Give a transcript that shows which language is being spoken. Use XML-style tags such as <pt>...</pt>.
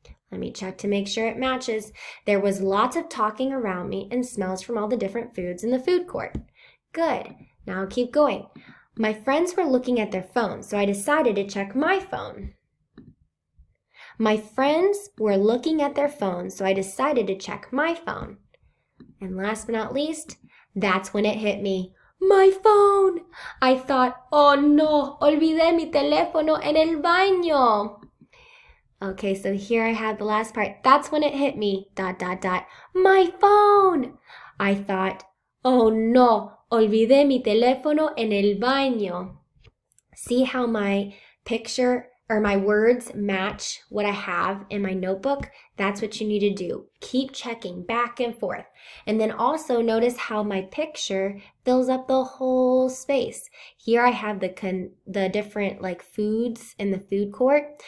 <en>Let me check to make sure it matches. There was lots of talking around me and smells from all the different foods in the food court. Good. Now I'll keep going. My friends were looking at their phones, so I decided to check my phone. My friends were looking at their phones, so I decided to check my phone. And last but not least, that's when it hit me. My phone! I thought, oh no,</en> <es>olvidé mi teléfono en el baño.</es> <en>Okay, so here I have the last part. That's when it hit me, ... My phone! I thought, oh no,</en> <es>olvidé mi teléfono en el baño.</es> <en>See how my picture or my words match what I have in my notebook? That's what you need to do. Keep checking back and forth. And then also notice how my picture fills up the whole space. Here I have the different like foods in the food court.</en>